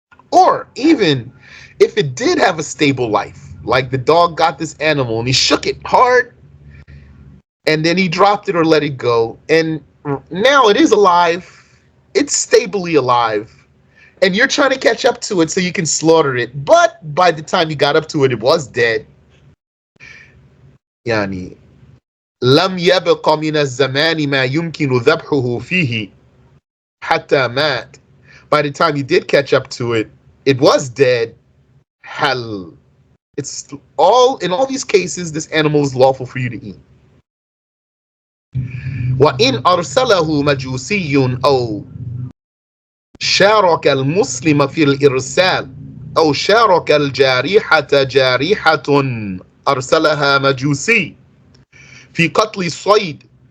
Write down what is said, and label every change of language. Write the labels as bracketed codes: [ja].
[en] Or even if it did have a stable life, like the dog got this animal and he shook it hard and then he dropped it or let it go, and now it is alive, it's stably alive, and you're trying to catch up to it so you can slaughter it, but by the time you got up to it, it was dead. [ar] يعني لم يبق من الزمان ما يمكن ذبحه فيه حتى مات. [en] By the time you did catch up to it, it was dead. Hal. It's all, in all these cases, this animal is lawful for you to eat. [ar] وإن أرسله مجوسي أو شارك المسلم في الإرسال أو شارك الجارحة جارحة أرسلها مجوسي في قتل الصيد.